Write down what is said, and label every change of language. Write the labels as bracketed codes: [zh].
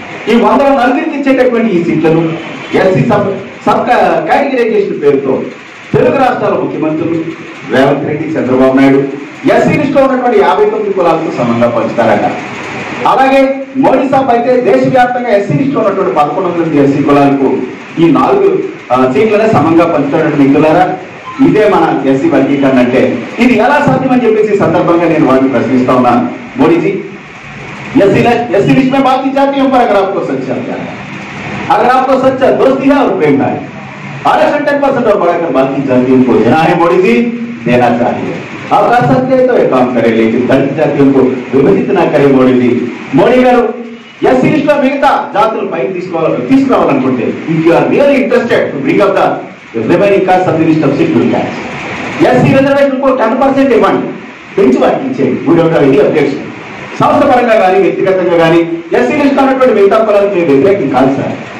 [te] ఈ 100లో నలుగురికి ఇచ్చేటటువంటి ఈ సీట్లను ఎస్సీ సబ్ కేటగిరైజేషన్ పేరుతో తెలుగు రాష్ట్రాల ముఖ్యమంత్రులు రేవంత్ రెడ్డి, చంద్రబాబు నాయుడు ఎస్సీ లిస్టులో ఉన్నటువంటి 59 కులాలకు సమంగా పంచుతారట. అలాగే మోడీ సాబ్ అయితే దేశవ్యాప్తంగా ఎస్సీ లిస్టులో ఉన్నటువంటి 11 ఎస్సీ కులాలకు ఈ 4 సీట్లనే సమంగా పంచుతారట మిత్రులారా. ఇదే మన ఎస్సీ వర్గీకరణ అంటే ఇది ఎలా సాధ్యమని చెప్పేసి సందర్భంగా నేను వారిని ప్రశ్నిస్తా ఉన్నాను. [hi] మోడీజీ, एससी लिस्ट में बात की जाती है, पर अगर आपको सच्चा क्या है, अगर आपको सच्चा दोस्ती है और प्रेम है, आरक्षण 10% और बढ़ाकर बात की जाती है, उनको देना है मोदी जी, देना चाहिए. आप कर सकते हैं तो ये काम करें, लेकिन दलित जातियों को विभाजित ना करें मोदी जी. [te] మోడీ గారు ఎస్సీ లిస్ట్ లో మిగతా జాతులు పైకి తీసుకురావాలనుకుంటే, [en] if you are really interested to bring up the remaining caste of the list of scheduled caste, [te] SC reservation కు 10% ఇవ్వండి, పెంచి వాటికి ఇచ్చేయండి. [en] We don't have any objection. [te] సంస్థ పరంగా కానీ వ్యక్తిగతంగా కానీ ఎస్సీ లిస్ట్ ఉన్నటువంటి మిగతా కులాలకు మేము వ్యతిరేకం కాదు సార్.